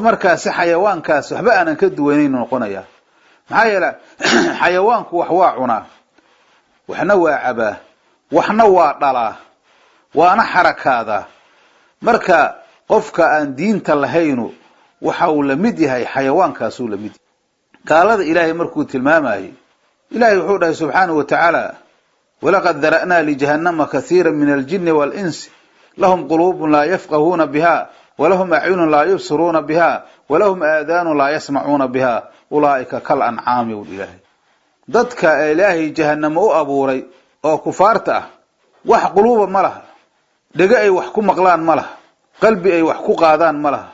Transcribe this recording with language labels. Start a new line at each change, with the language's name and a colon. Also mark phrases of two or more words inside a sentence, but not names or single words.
Somali: markaas xayawaankaas waxba aanan ka duwanayn noqonayaa maxaa yeelay xayawaanku wax waa cunaa waxna waa cabaa waxna waa dhalaa waana xarakaada marka qofka aan diinta lahayno waxa uu la mid yahay xayawaankaas uu la mid qaalada ilaahay markuu tilmaamayo ilaahay wuxuu dhahay
Arabic: سبحانه وتعالى ولقد ذرأنا لجهنم كثيرا من الجن والإنس لهم قلوب لا يفقهون بها ولهم أعين لا يبصرون بها ولهم آذان لا يسمعون بها أولئك كالأنعام
Somali: ul ilaahay. dadka ilaahay jahannamo u abuuray oo kufaarta ah wax quluuba ma laha, dhego ay wax ku maqlaan ma laha, qalbi ay wax ku qaadaan ma laha.